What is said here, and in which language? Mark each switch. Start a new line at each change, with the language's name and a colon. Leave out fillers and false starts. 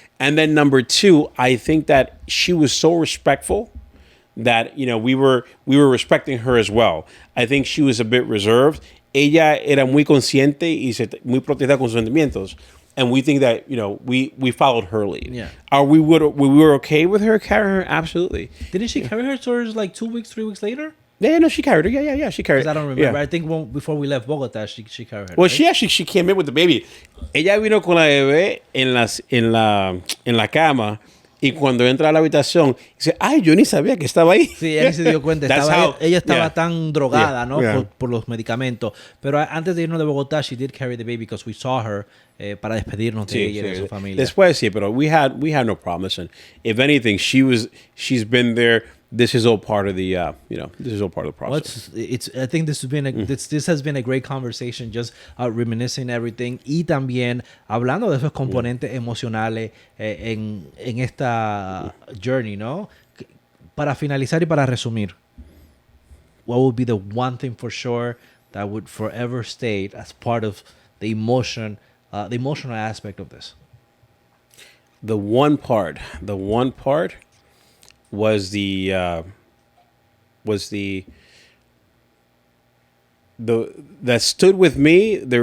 English: And then number two, I think that she was so respectful that, you know, we were respecting her as well. I think she was a bit reserved.
Spanish: Ella era muy consciente y muy protegida con sus sentimientos.
English: And we think that, you know, we followed her lead. Yeah. We were okay with her carrying her? Absolutely. Didn't she carry her towards like 2 weeks, 3 weeks later? Yeah, no, she carried her. Yeah, she carried her. I don't remember. I think before we left Bogota, she carried her. Well, right? she came in with the baby.
Spanish: Ella vino con la bebé en la cama y cuando entra a la habitación dice, ay, yo ni sabía que estaba ahí. Sí, ella se dio cuenta. Ella estaba tan drogada, ¿no? Por los medicamentos. Pero antes de irnos de Bogotá,
English: she did carry the baby because we saw her
Spanish: para despedirnos de ella y de su familia. Después sí, pero
English: we had no promise. And if anything, she's been there. This is all part of the, this is all part of the process. I think this has been a great conversation, just reminiscing everything
Spanish: y también hablando de esos componentes emocionales en esta
English: journey, ¿no?
Spanish: Para finalizar y para resumir,
English: what would be the one thing for sure that would forever stay as part of the emotional aspect of this? The one part was that stood with me.